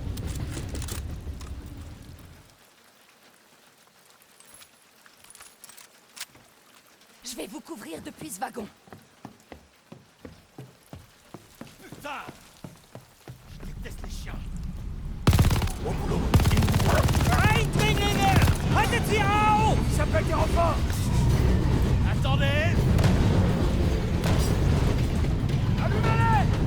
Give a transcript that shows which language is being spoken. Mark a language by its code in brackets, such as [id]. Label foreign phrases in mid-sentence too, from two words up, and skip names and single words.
[fr] Je vais vous couvrir depuis ce wagon. Putain! Je déteste les chiens. Au boulot. [de] Eindringlinge! Haltet sie auf! [fr] Ça peut être des renforts! Attendez! Allumez-les!